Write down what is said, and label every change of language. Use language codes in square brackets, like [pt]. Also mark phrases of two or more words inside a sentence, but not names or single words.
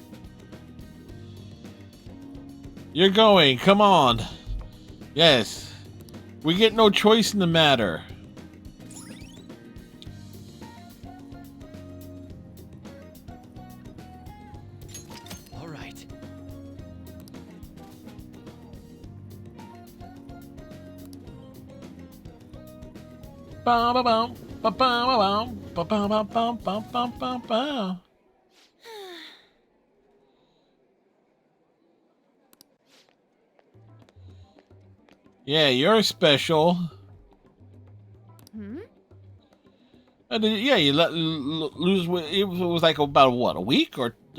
[en] You're going, come on. Yes. We get no choice in the matter. All right. Ba ba bum, ba ba ba bum, ba ba ba bum, bum bum bum bum. Yeah, you're special. Yeah, you let lose. It was like about what, a week or?